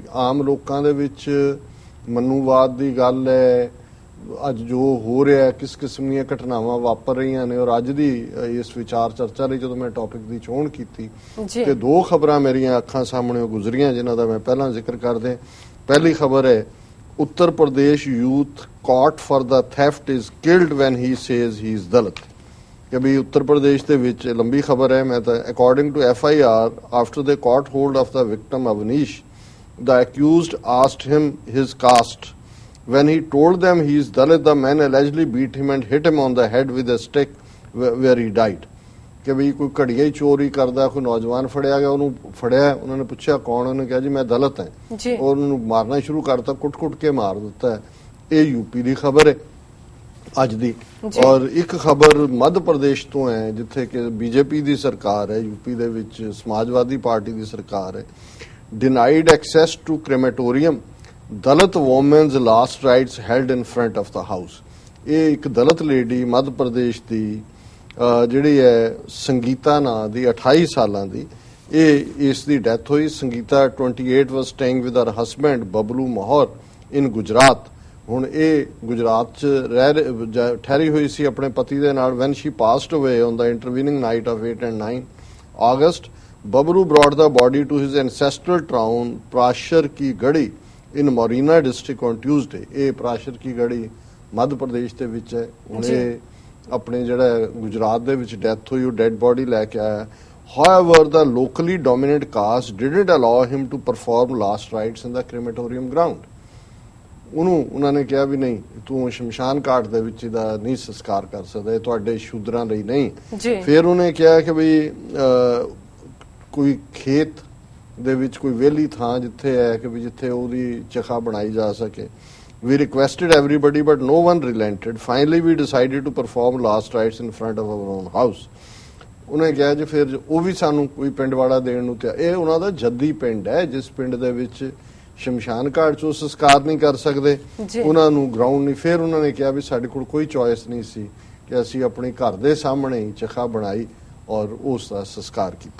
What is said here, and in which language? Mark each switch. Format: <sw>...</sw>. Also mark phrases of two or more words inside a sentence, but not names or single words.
<pa>ਆਮ ਲੋਕਾਂ ਦੇ ਵਿੱਚ ਮਨੂਵਾਦ ਦੀ ਗੱਲ ਹੈ, ਅੱਜ ਜੋ ਹੋ ਰਿਹਾ, ਕਿਸ ਕਿਸਮ ਦੀਆਂ ਘਟਨਾਵਾਂ ਵਾਪਰ ਰਹੀਆਂ ਨੇ। ਔਰ ਅੱਜ ਦੀ ਇਸ ਵਿਚਾਰ ਚਰਚਾ ਲਈ ਜਦੋਂ ਮੈਂ ਟੌਪਿਕ ਦੀ ਚੋਣ ਕੀਤੀ ਤੇ 2 ਖਬਰਾਂ ਮੇਰੀਆਂ ਅੱਖਾਂ ਸਾਹਮਣੇ ਗੁਜ਼ਰੀਆਂ, ਜਿਨ੍ਹਾਂ ਦਾ ਮੈਂ ਪਹਿਲਾਂ ਜ਼ਿਕਰ ਕਰਦੇ। ਪਹਿਲੀ ਖਬਰ ਹੈ,</pa> <en>ਉੱਤਰ ਪ੍ਰਦੇਸ਼ ਯੂਥ caught for the theft is killed when he says he is Dalit।</en> <pa>ਕਿ ਵੀ ਉੱਤਰ ਪ੍ਰਦੇਸ਼ ਦੇ ਵਿੱਚ, ਲੰਬੀ ਖਬਰ ਹੈ, ਮੈਂ ਤਾਂ</pa> <en>according to FIR, after they caught hold of the victim Avnish, the accused asked him his caste. When he told them he is Dalit, the men allegedly beat him and hit him on the head with a stick where he died।</en> <pa>ਕਿ ਵੀ ਕੋਈ ਘੜੀਆ ਹੀ ਚੋਰੀ ਕਰਦਾ, ਕੋਈ ਨੌਜਵਾਨ ਫੜਿਆ ਗਿਆ, ਉਹਨੂੰ ਫੜਿਆ, ਉਹਨਾਂ ਨੇ ਪੁੱਛਿਆ ਕੌਣ, ਉਹਨੇ ਕਿਹਾ ਜੀ ਮੈਂ ਦਲਿਤ ਹਾਂ, ਔਰ ਉਹਨੂੰ ਮਾਰਨਾ ਸ਼ੁਰੂ ਕਰਤਾ, ਕੁੱਟ ਕੇ ਮਾਰ ਦਿੱਤਾ ਹੈ। ਇਹ ਯੂਪੀ ਦੀ ਖਬਰ ਹੈ ਅੱਜ ਦੀ। ਔਰ ਇੱਕ ਖਬਰ ਮੱਧ ਪ੍ਰਦੇਸ਼ ਤੋਂ ਹੈ, ਜਿੱਥੇ ਕਿ BJP ਦੀ ਸਰਕਾਰ ਹੈ, ਯੂਪੀ ਦੇ ਵਿੱਚ ਸਮਾਜਵਾਦੀ ਪਾਰਟੀ ਦੀ ਸਰਕਾਰ ਹੈ।</pa> <en>Denied access to crematorium, Dalit women's last rites held in front of the house.</en> <pa>ਇਹ ਇੱਕ ਦਲਿਤ ਲੇਡੀ ਮੱਧ ਪ੍ਰਦੇਸ਼ ਦੀ ਜਿਹੜੀ ਹੈ ਸੰਗੀਤਾ ਨਾਂ ਦੀ, 28 ਸਾਲਾਂ ਦੀ, ਇਸ ਦੀ ਡੈਥ ਹੋਈ।</pa> <en>Sangita 28 was staying with her husband Bablu Mahour in Gujarat.</en> <pa>ਹੁਣ ਇਹ ਗੁਜਰਾਤ 'ਚ ਠਹਿਰੀ ਹੋਈ ਸੀ ਆਪਣੇ ਪਤੀ ਦੇ ਨਾਲ।</pa> <en>When she passed away on the intervening night of 8 and 9 August, Babru brought the body to his ancestral town Prashar Ki Gadi in Morena district on Tuesday।</en> <pa>ਇਹ ਪ੍ਰਾਸ਼ਰ ਕੀ ਗੜੀ ਮੱਧ ਪ੍ਰਦੇਸ਼ ਦੇ ਵਿੱਚ ਹੈ। ਹੁਣੇ ਆਪਣੇ ਜਿਹੜਾ ਗੁਜਰਾਤ ਦੇ ਵਿੱਚ ਡੈਥ ਹੋਈ, ਉਹ</pa> <en>dead body</en> <pa>ਲੈ ਕੇ ਆਇਆ।</pa> <en>However, the locally dominant caste didn't allow him to perform last rites in the crematorium ground.</en> <pa>ਉਹਨਾਂ ਨੇ ਕਿਹਾ ਵੀ ਨਹੀਂ, ਤੂੰ ਸ਼ਮਸ਼ਾਨ ਘਾਟ ਦੇ ਵਿੱਚ ਇਹਦਾ ਨਹੀਂ ਸੰਸਕਾਰ ਕਰ ਸਕਦਾ, ਇਹ ਤੁਹਾਡੇ ਸ਼ੂਦਰਾਂ ਲਈ ਨਹੀਂ। ਫਿਰ ਉਹਨੇ ਕਿਹਾ ਕਿ ਵੀ ਕੋਈ ਖੇਤ ਦੇ ਵਿੱਚ ਕੋਈ ਵਿਹਲੀ ਥਾਂ ਜਿੱਥੇ ਹੈ ਕਿ ਵੀ ਜਿੱਥੇ ਉਹਦੀ ਚਖਾ ਬਣਾਈ ਜਾ ਸਕੇ।</pa> <en>We requested everybody, but no one relented. Finally, we decided to perform last rites in front of our own house.</en> <pa>ਉਹਨੇ ਕਿਹਾ ਜੀ ਫਿਰ ਉਹ ਵੀ ਸਾਨੂੰ ਕੋਈ ਪਿੰਡ ਵਾਲਾ ਦੇਣ ਨੂੰ ਤਿਆਰ। ਇਹ ਉਹਨਾਂ ਦਾ ਜੱਦੀ ਪਿੰਡ ਹੈ, ਜਿਸ ਪਿੰਡ ਦੇ ਵਿੱਚ ਸ਼ਮਸ਼ਾਨ ਘਾਟ 'ਚ ਉਹ ਸੰਸਕਾਰ ਨਹੀਂ ਕਰ ਸਕਦੇ, ਉਹਨਾਂ ਨੂੰ ਗਰਾਊਂਡ ਨਹੀਂ। ਫਿਰ ਉਹਨਾਂ ਨੇ ਕਿਹਾ ਵੀ ਸਾਡੇ ਕੋਲ ਕੋਈ ਚੋਇਸ ਨਹੀਂ ਸੀ ਕਿ ਅਸੀਂ ਆਪਣੇ ਘਰ ਦੇ ਸਾਹਮਣੇ ਹੀ ਚਖਾ ਬਣਾਈ ਔਰ ਉਸ ਦਾ ਸੰਸਕਾਰ ਕੀਤਾ।</pa>